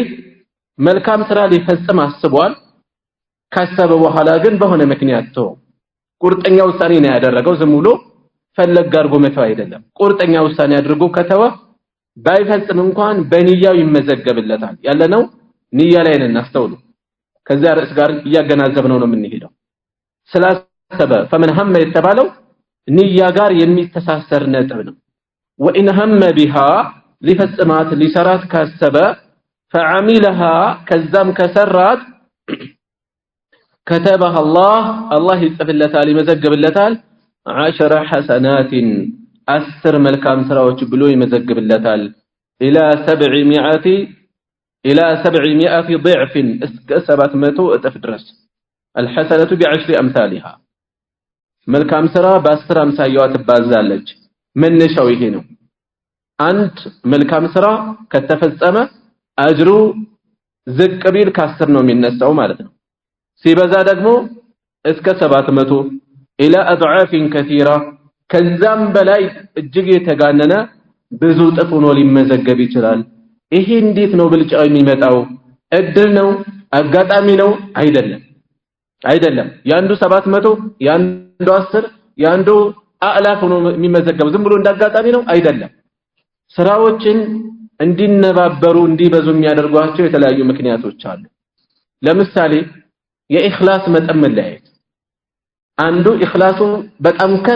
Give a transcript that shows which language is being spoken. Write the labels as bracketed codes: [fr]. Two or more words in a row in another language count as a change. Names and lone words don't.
[am] መልካም ስራ ሊፈጽም አስቧል ካሰበ በኋላ ግን በሆነ ምክንያት ተው ቁርጠኛ ውሳኔ ነው ያደረገው ዝም ብሎ ፈለግ አድርጎ መተው አይደለም ቁርጠኛ ውሳኔ አድርጎ ከተወ ባይፈጽም እንኳን በንያው ይመዘገብለታል ያለነው ንያ ላይ ነን አስተውሉ ከዛ ርዕስ ጋር እያገናዘብነው ነው የምንሄደው ስላሰበ [ar] فمن هم [am] የተባለው ንያ ጋር የሚተሳሰር ነጥብ ነው [ar] وان هم بها [am] ሊፈጽማት ሊሰራት ካሰበ فعملها ከዛም ከሰራት [ar] كتبها الله [am] ይጽፍለታል ይመዘግብለታል 10 حسنات 10 መልካም ስራዎች ብሎ ይመዘግብለታል الى 700 ضعف እስከ 700 እጥፍ ድረስ [ar] الحسنة ب10 امثالها [am] መልካም ስራ በ10 አምሳያዋ ትባዛለች መነሻው ይሄ ነው አንድ መልካም ስራ ከተፈጸመ አጅሩ ዝቅ ቢል ከ10 ነው የሚነሳው ማለት ነው ሲበዛ ደግሞ እስከ 700 [ar] الى اضعاف كثيره [am] ከዛም በላይ እጅግ የተጋነነ ብዙ ጥፍ ሆኖ ሊመዘገብ ይችላል ይሄ እንዴት ነው ብልጫው የሚመጣው እድል ነው አጋጣሚ ነው አይደለም ያንዱ 700 ያንዱ 10 ያንዱ አላፍ ሆኖ የሚመዘገብ ዝም ብሎ እንዳጋጣሚ ነው አይደለም ስራዎችን እንዲነባበሩ እንዲበዙ የሚያደርጓቸው የተለያዩ ምክንያቶች አሉ ለምሳሌ የኢኽላስ መጠን መለያየት አንዱ ኢኽላሱ በጣም ከፍ